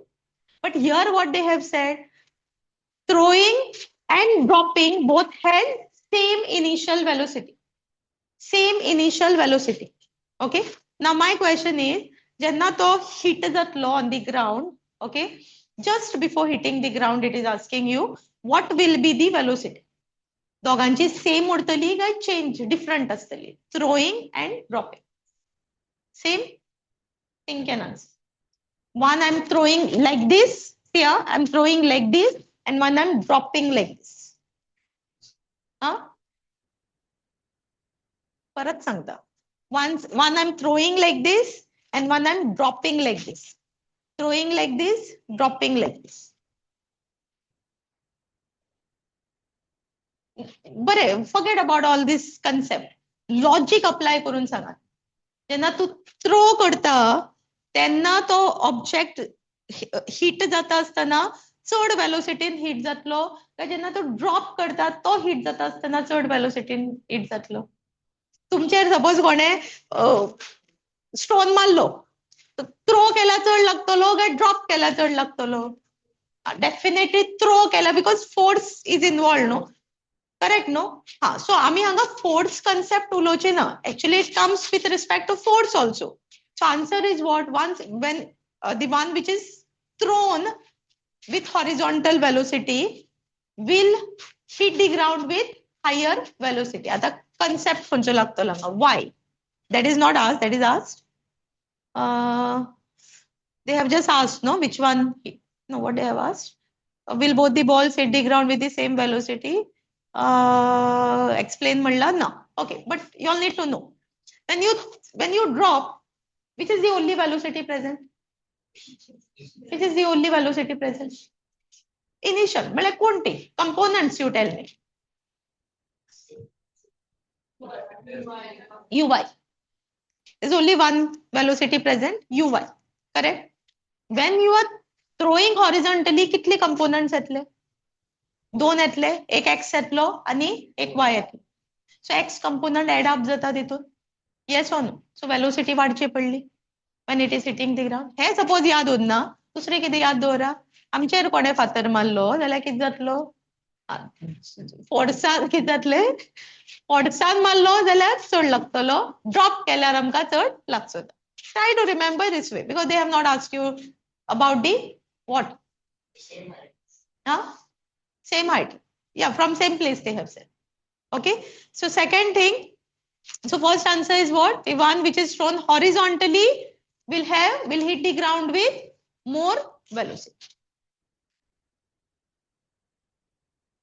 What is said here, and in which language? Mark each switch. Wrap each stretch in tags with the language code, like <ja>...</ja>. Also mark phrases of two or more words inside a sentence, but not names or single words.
<en>But here what they have said, throwing and dropping both had same initial velocity. Same initial velocity. Okay. Now my question is,</en> <kok>जेन्ना तो</kok> <en>hit जातलो on the ground, okay, just before hitting the ground it is asking you what will be the velocity.</en> <kok>दोघांची same उरतली काय</kok> <en>change different</en> <kok>असतली?</kok> <en>Throwing and dropping. Same? Think and answer. One I'm throwing like this, here I'm throwing like this, and one I'm dropping like this.</en> <kok>Huh? परत सांगता.</kok> <en>One I'm throwing like this and one I'm dropping like this. Throwing like this, dropping like this. But forget about all this concept. Logic apply</en> <kok>करून सांगा. जेन्ना तू throw करता तेन्ना तो</kok> <en>object hit</en> <kok>जाता आसतना चड</kok> <en>velocity hit</en> <kok>जातलो काय जेन्ना तो drop करता तो hit जाता आसतना चड</kok> <en>velocity hit</en> <kok>जातलो. तुमचेर सपोज कोणे स्टोन मारलो, थ्रो केला चड लागतलो काय ड्रॉप केला चड लागतलो?</kok> <en>definitely throw केला because force is involved no, correct no?</en> <kok>हा, सो आम्ही हांगा</kok> <en>force concept</en> <kok>उलोवचे ना.</kok> <en>Actually it comes with respect to force also. So answer is what? वन्स when the one which is thrown with horizontal velocity will hit the ground with higher velocity.</en> <kok>आता concept खंयचो लागतलो हांगा?</kok> <en>Why? That is not asked, that is asked. They have just asked, no? Which one? No, what they have asked? Will both the balls hit the ground with the same velocity?</en> <kok>Explain म्हणला ना.</kok> <en>Okay, but you all need to know. When you drop, which is the only velocity present? Which is the only velocity present? Initial.</en> <kok>म्हणजे कोणती?</kok> <en>Components you tell me. Uy. There's only one velocity present, uy. Correct? When you are throwing horizontally,</en> <kok>कितले components येतले? दोन येतले, एक x येतलो आणि एक y येतलो.</kok> <en>So x component add up</en> <kok>जाता तितून.</kok> <en>Yes or no? So velocity</en> <kok>वाढची पडली</kok> <en>when it is hitting the ground.</en> <kok>हे suppose याद उरना, दुसरे कितें याद दवरा? आमचेर कोणे फातर मारलो जाल्यार कितें जातलो? फोर्सान कितें जातले? फोर्सान मारलो जाल्यार चड लागतलो, ड्रॉप केल्यार आमकां चड लागचो.</kok> <en>Try to remember this way because they have not asked you about the what? Same height. Huh? Same height. Yeah, from same place they have said. Okay. So second thing, so first answer is what? The one which is thrown horizontally will hit the ground with more velocity.</en>